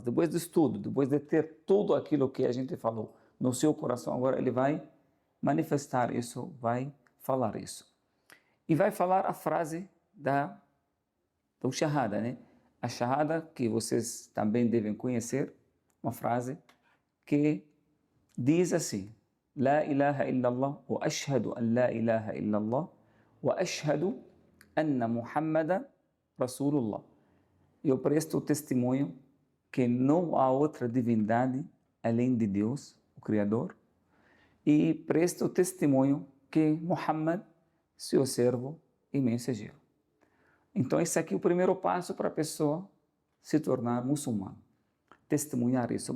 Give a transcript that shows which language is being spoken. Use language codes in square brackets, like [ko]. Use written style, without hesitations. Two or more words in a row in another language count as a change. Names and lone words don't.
[pt] Depois disso tudo, depois de ter tudo aquilo que a gente falou no seu coração, agora ele vai manifestar isso, vai falar isso. E vai falar a frase do shahada, né? A shahada que vocês também devem conhecer, uma frase que diz assim: [ar] لا إله إلا الله وأشهد أن لا إله إلا الله وأشهد أن محمدا رسول الله. [pt] Eu presto testemunho que não há outra divindade além de Deus, o Criador, e presto testemunho que Muhammad, seu servo e mensageiro. Então, esse aqui é o primeiro passo para a pessoa se tornar muçulmano, testemunhar isso.